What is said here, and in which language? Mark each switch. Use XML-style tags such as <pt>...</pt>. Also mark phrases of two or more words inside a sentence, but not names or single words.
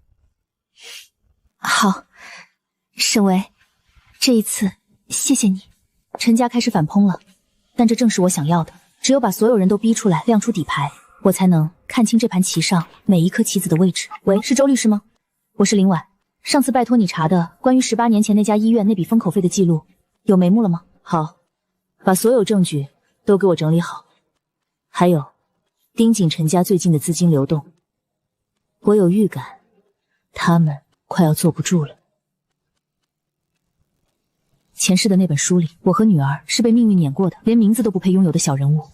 <zh>好，沈巍，這一次謝謝你。陳家開始反抨了，但這正是我想要的。只有把所有人都逼出來，亮出底牌，我才能看清這盤棋上每一顆棋子的位置。喂，是周律師嗎？我是林婉，上次拜托你查的關於18年前那家醫院那筆封口費的記錄，有眉目了嗎？好，把所有證據都給我整理好。還有，盯緊陳家最近的資金流動，我有預感，他們快要坐不住了。前世的那本書裡，我和女兒是被命運碾過的，連名字都不配擁有的小人物。</zh>